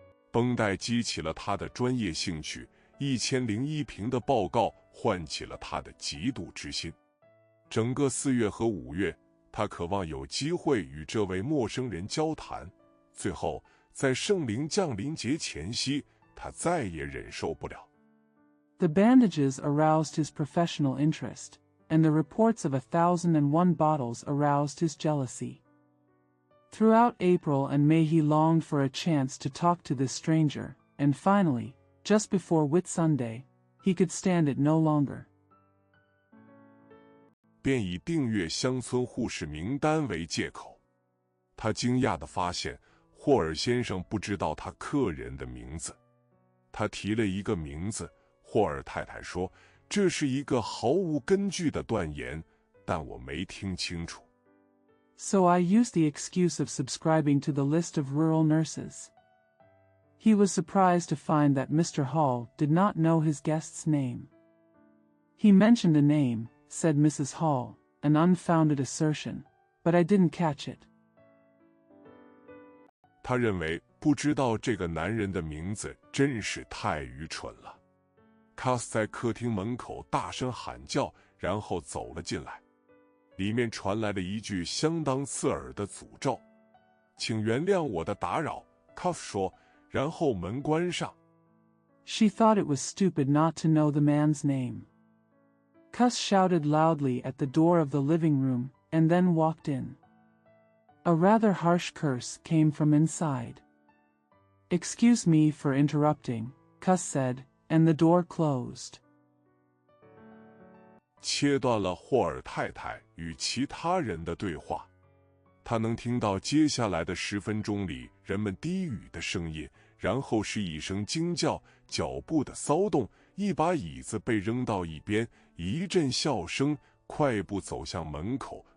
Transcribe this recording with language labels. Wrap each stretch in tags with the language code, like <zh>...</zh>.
<zh>绷带激起了他的专业兴趣，1001评的报告唤起了他的嫉妒之心。整个4月和5月，他渴望有机会与这位陌生人交谈。最后，在圣灵降临节前夕，他再也忍受不了。</zh> <en>The bandages aroused his professional interest, and the reports of 1001 bottles aroused his jealousy. Throughout April and May he longed for a chance to talk to this stranger, and finally, just before Whitsunday, he could stand it no longer.</en> <zh>便以订阅乡村护士名单为借口。他惊讶地发现，霍尔先生不知道他客人的名字。他提了一个名字，霍尔太太说，这是一个毫无根据的断言，但我没听清楚。</zh> <en>So I used the excuse of subscribing to the list of rural nurses. He was surprised to find that Mr. Hall did not know his guest's name. He mentioned a name, said Mrs. Hall, an unfounded assertion, but I didn't catch it.</en> <zh>他认为不知道这个男人的名字真是太愚蠢了。卡斯在客厅门口大声喊叫，然后走了进来。里面传来了一句相当刺耳的诅咒：“请原谅我的打扰。” 卡斯说，然后门关上。</zh> <en>She thought it was stupid not to know the man's name. Cuss shouted loudly at the door of the living room, and then walked in. A rather harsh curse came from inside. "Excuse me for interrupting," Cuss said, and the door closed.</en> <zh>切断了霍尔太太与其他人的对话。他能听到接下来的10分钟里人们低语的声音，然后是一声惊叫，脚步的骚动，一把椅子被扔到一边，一阵笑声，快步走向门口。</zh>